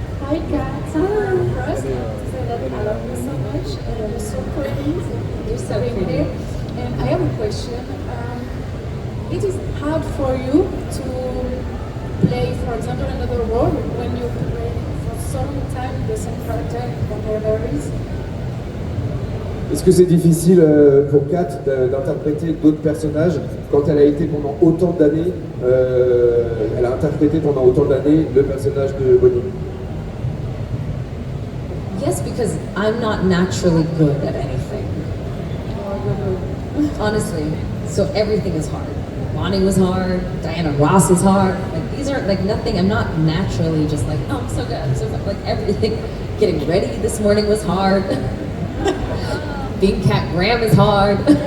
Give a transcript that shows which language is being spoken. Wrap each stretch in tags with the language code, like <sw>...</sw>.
<en>Hi Kat, first to say that I love you so much and you're so pretty. You're so pretty. And I have a question. It is hard for you to play, for example, another role when you play for some time the same character in Vampire Diaries.</en> <fr>Est-ce que c'est difficile pour Kat d'interpréter d'autres personnages quand elle a été pendant autant d'années, elle a interprété pendant autant d'années le personnage de Bonnie?</fr> <en>Yes, because I'm not naturally good at anything. Honestly. So everything is hard. Bonnie was hard, Diana Ross is hard. Like these are like nothing, I'm not naturally just like, oh, I'm so good, I'm so good. Like everything, getting ready this morning was hard. Being Cat Graham is hard.</en>